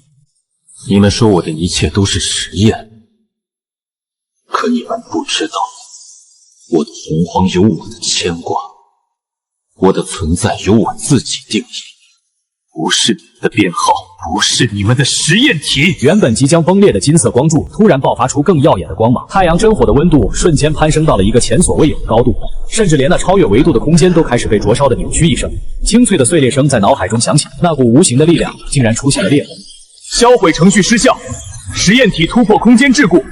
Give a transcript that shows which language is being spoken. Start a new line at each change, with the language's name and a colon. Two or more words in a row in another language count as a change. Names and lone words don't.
Chinese: 你們說我的一切都是實驗，可你們不知道，我的洪荒有我的牽掛，我的存在由我自己定義，不是你的編號，不是你們的實驗體。原本即將崩裂的金色光柱突然爆發出更耀眼的光芒，太陽真火的溫度瞬間攀升到了一個前所未有的高度，甚至連那超越維度的空間都開始被灼燒的扭曲一聲，清脆的碎裂聲在腦海中響起。那股無形的力量竟然出現了裂痕，銷毀程序失效，實驗體突破空間桎梏。